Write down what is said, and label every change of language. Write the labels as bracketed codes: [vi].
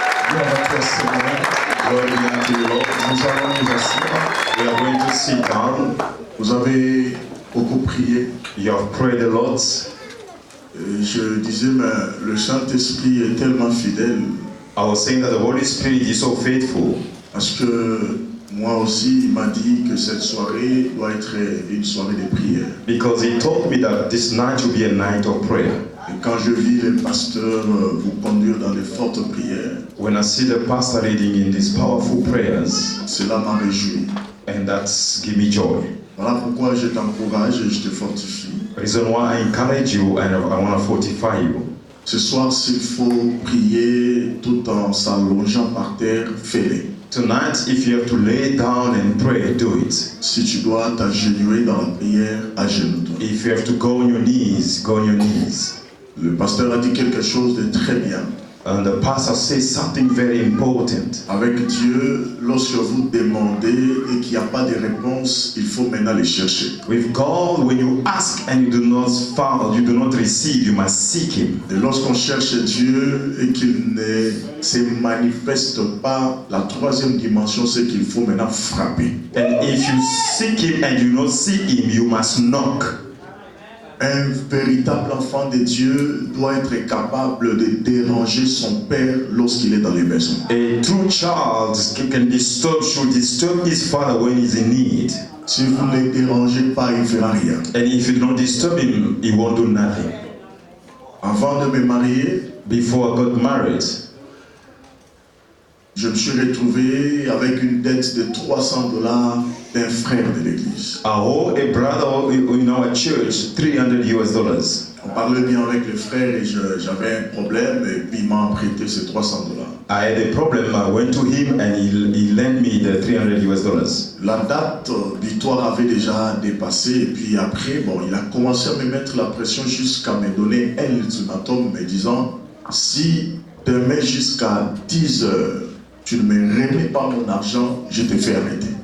[fr] Gloire à toi, Seigneur. Gloire à Dieu. Nous allons nous asseoir. [en] We are going to sit down. [fr] Vous avez beaucoup prié. [en] You have prayed a lot. [fr] Je disais, mais le Saint-Esprit est tellement fidèle. [en] I was saying that the Holy Spirit is so faithful. [fr] Parce que moi aussi, il m'a dit que cette soirée doit être une soirée de prière. [en] Because he told me that this night will be a night of prayer. [fr] Et quand je vis les pasteurs vous conduire dans les fortes prières, [en] when I see the pastor leading in these powerful prayers, [fr] cela m'a réjoui. [en] And that's give me joy. [fr] Voilà pourquoi je t'encourage et je te fortifie. [en] Reason why I encourage you and I want to fortify you. [fr] Ce soir, s'il faut prier tout en s'allongeant par terre, fais-le. [en] Tonight, if you have to lay down and pray, do it. [fr] Si tu dois t'agenouiller dans la prière, agenouille-toi. [en] If you have to go on your knees, go on your knees. [fr] Le pasteur a dit quelque chose de très bien. [en] And the pastor says something very important. [fr] Avec Dieu, lorsque vous demandez et qu'il n'y a pas de réponse, il faut maintenant les chercher. [en] With God, when you ask and you do not find, you do not receive, you must seek Him. [fr] Et lorsqu'on cherche Dieu et qu'il ne se manifeste pas, la troisième dimension, c'est qu'il faut maintenant frapper. [en] And if you seek Him and you do not see Him, you must knock. [fr] Un véritable enfant de Dieu doit être capable de déranger son père lorsqu'il est dans les besoins. [en] A true child should disturb his father when he's in need. [fr] Si vous ne le dérangez pas, il ne fera rien. [en] And if you don't disturb him, he won't do nothing. [fr] Avant de me marier, [en] before I got married, [fr] je me suis retrouvé avec une dette de $300 d'un frère de l'église. [en] I owe a brother in our church $300. [fr] On parlait bien avec le frère et j'avais un problème et puis il m'a prêté ces $300. [en] I had a problem. I went to him and he lent me the $300. [fr] La date butoir avait déjà dépassé et puis après, bon, il a commencé à me mettre la pression jusqu'à me donner un ultimatum me disant si demain jusqu'à 10 heures tu ne me remets pas mon argent, je te fais arrêter.